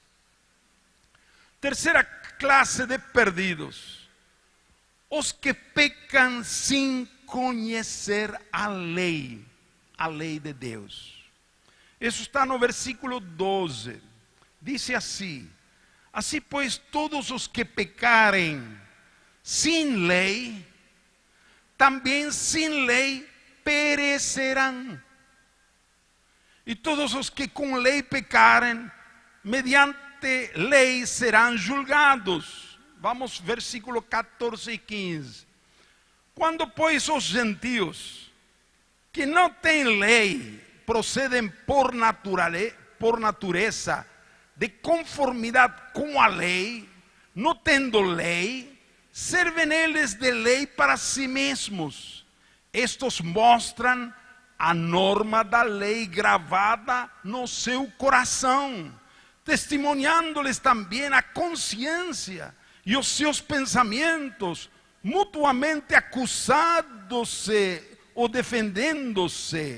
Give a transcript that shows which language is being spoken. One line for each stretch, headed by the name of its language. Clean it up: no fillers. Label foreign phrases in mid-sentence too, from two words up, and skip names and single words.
Portuguese: Terceira classe de perdidos: os que pecam sem conhecer a lei de Deus. Isso está no versículo 12. Diz assim: assim, pois, todos os que pecarem
Spanish: sin ley, también sin ley perecerán. Y todos los que con ley pecaren, mediante ley serán juzgados. Vamos, versículo 14 y 15. Cuando pues
Portuguese: os gentios,
Spanish: que no tienen ley, proceden por naturaleza, de conformidad con la ley,
Portuguese: no tendo lei, servem eles de lei para si mesmos. Estos mostram a norma da lei gravada no seu coração, testemunhando-lhes também a consciência e os seus pensamentos, mutuamente acusando-se ou defendendo-se.